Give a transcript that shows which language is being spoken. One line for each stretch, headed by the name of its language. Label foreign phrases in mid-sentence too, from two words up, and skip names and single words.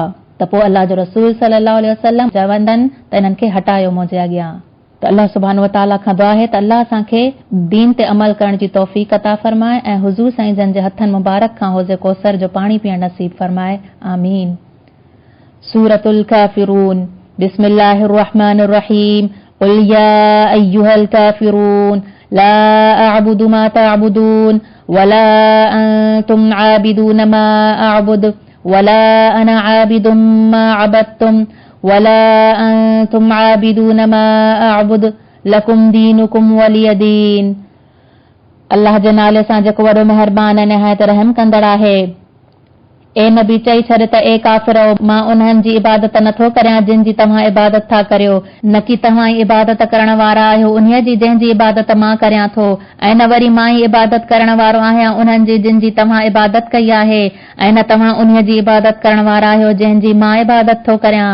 Sindhi: त पोइ अल्लाह जो रसूल
Arabic: صلى الله عليه وسلم
Sindhi: चवंदनि त इन्हनि खे हटायो मुंहिंजे अॻियां। त अल्लाह
Arabic: سبحانه وتعالى
Sindhi: खां दुआ आहे त अल्लाह असांखे दीन ते अमल करण जी तौफ़ीक़ अता फरमाए ऐं हुज़ूर साईं जन जे हथनि मुबारक खां हौज़ कौसर जो पाणी पीअण नसीब फरमाए। आमीन। सूरतुल काफ़िरून।
Arabic: بسم الله الرحمن الرحيم قل يا أيها الكافرون لا أعبد ما تعبدون ولا أنتم عابدون ما أعبد ولا أنا عابد ما عبدتم ولا أنتم عابدون ما أعبد لكم دينكم ولي دين.
Sindhi: अल्लाह जे नाले सां जेको वॾो मेहरबान ऐं निहायत रहम कंदड़ आहे। ए नबी, चई छॾ त ए काफ़िरो, मां उन्हनि जी इबादत नथो करियां जिन जी तव्हां इबादत था करियो, न कि तव्हां ई इबादत करण वारा आहियो उन्हीअ जी जंहिंजी इबादत मां करियां थो, ऐं न वरी मां ई इबादत करण वारो आहियां उन्हनि जी जिन जी तव्हां इबादत कई आहे, ऐं न तव्हां उन्हीअ जी इबादत करण वारा आहियो जंहिंजी मां इबादत थो करियां।